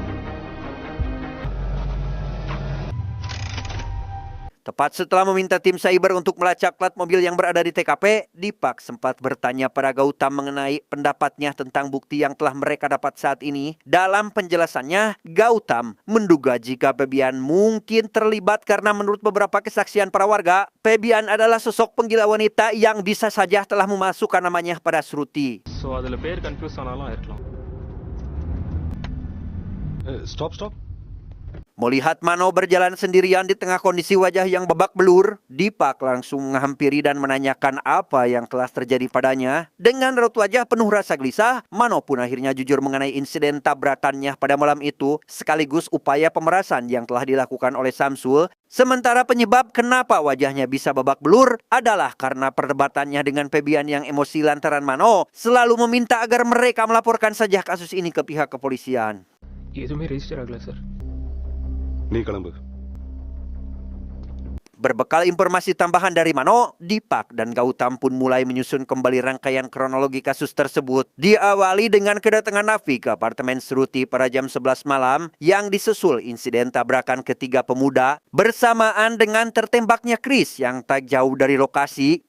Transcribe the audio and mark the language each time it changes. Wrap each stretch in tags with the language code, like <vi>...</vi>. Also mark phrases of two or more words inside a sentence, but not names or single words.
<id>Tepat setelah meminta tim cyber untuk melacak plat mobil yang berada di TKP, Dipak sempat bertanya pada Gautam mengenai pendapatnya tentang bukti yang telah mereka dapat saat ini. Dalam penjelasannya, Gautam menduga jika Febian mungkin terlibat karena menurut beberapa kesaksian para warga, Febian adalah sosok penggila wanita yang bisa saja telah memasukkan namanya pada Sruti.</id> <ta>ஸோ அதில் பேர் கன்ஃபியூஸ் ஆனாலும் இருக்கலாம்.</ta> <en>Stop, stop.</en> <id>Melihat Mano berjalan sendirian di tengah kondisi wajah yang babak belur, Dipak langsung menghampiri dan menanyakan apa yang telah terjadi padanya. Dengan raut wajah penuh rasa gelisah, Mano pun akhirnya jujur mengenai insiden tabrakannya pada malam itu, sekaligus upaya pemerasan yang telah dilakukan oleh Samsul. Sementara penyebab kenapa wajahnya bisa babak belur adalah karena perdebatannya dengan Febian yang emosi lantaran Mano selalu meminta agar mereka melaporkan saja kasus ini ke pihak kepolisian.</id> <ta>எதுவுமே ரெஜிஸ்டர் ஆகல சார். நீ கிளம்பு.</ta> <id>Berbekal informasi tambahan dari Mano, Dipak dan Gautam pun mulai menyusun kembali rangkaian kronologi kasus tersebut. Diawali dengan kedatangan Nafi ke apartemen Sruti pada jam 11 malam yang disusul insiden tabrakan ketiga pemuda bersamaan dengan tertembaknya Chris yang tak jauh dari lokasi.</id>